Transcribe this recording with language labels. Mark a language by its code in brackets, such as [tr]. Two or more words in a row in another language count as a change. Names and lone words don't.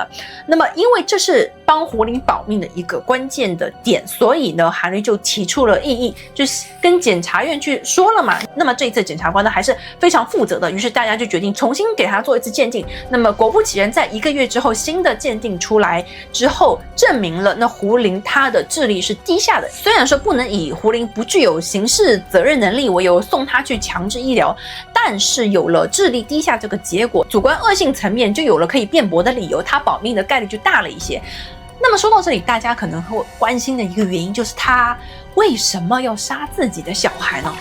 [zh] 那麼因為這是幫胡林保命的一個關鍵的點，所以呢，韓律就提出了異議，就是跟檢察院去說了嘛。那麼這一次檢察官呢還是非常負責的，於是大家就決定重新給他做一次鑑定。那麼果不其然，在1個月之後，新的鑑定出來之後，證明了那胡林他的智力是低下的。雖然說不能以胡林不具有刑事責任能力為由送他去強制醫療，但是有了智力低下這個結果，主觀惡性層面就有了可以辯駁的理由，他保命的概率就大了一些。那麼說到這裡，大家可能會關心的一個原因就是他為什麼要殺自己的小孩呢？